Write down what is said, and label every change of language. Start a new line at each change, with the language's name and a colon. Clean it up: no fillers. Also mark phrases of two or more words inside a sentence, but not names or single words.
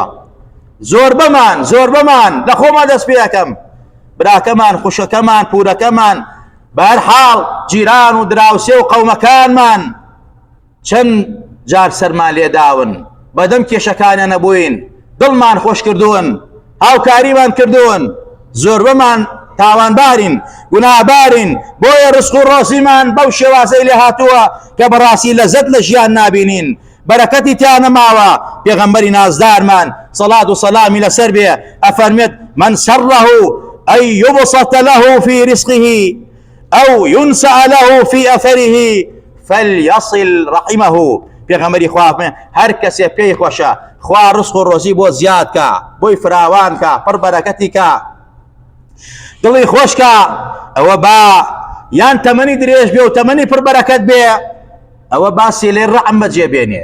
Central Kurdish: زۆر بەمان لە خۆمان دەست پێ یەکەم، براکەمان، خوشەکەمان، پورەکەمان، بەهەرحاڵ جیران و دراوسێ و قەومەکانمان چەند جار سەرمان لێداون، بەدەم کێشەکانیان نەبووین، دڵمان خۆش کردوون، هاوکاریمان کردوون، زۆر بەمان تاوانبارین، گوناهبارین. بۆیە ڕزق و ڕۆزیمان بەو شێوازەی لێ هاتووە کە بەڕاستی لەزەت لە ژیان نابینین، بەرەکەتی تیا نەماوە. پێغەمبەری نازدارمان سەڵات و سەلامی لەسەر بێ ئەفەرمێت
Arabic: من سەڕەه أن يبسط له في رزقه أو ينسأ له في أثره فليصل رحمه.
Central Kurdish: پێغەمبەری خوا هەر کەسێ پێی خۆشە خوا ڕزق و ڕۆزی بۆ زیاد کە، بۆی فراوان کە، پڕ بەرەکەتی کە، دڵی خۆش کە، ئەوە با یان تەمەنی درێژ بێ و تەمەنی پڕ بەرەکەت بێ، ئەوە باسی لێ ڕەحم بەجێبێنێ.